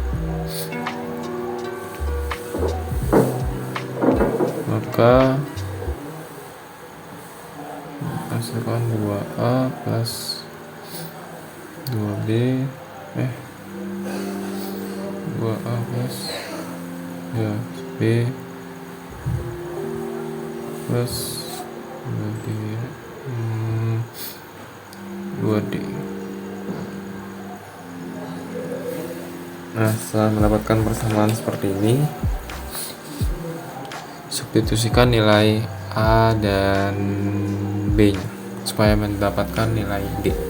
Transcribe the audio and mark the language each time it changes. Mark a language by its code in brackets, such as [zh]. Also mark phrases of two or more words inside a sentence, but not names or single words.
[id] maka hasilkan 2A plus 2B 2A plus B plus 2D Nah, setelah mendapatkan persamaan seperti ini, substitusikan nilai A dan B nya supaya mendapatkan nilai D.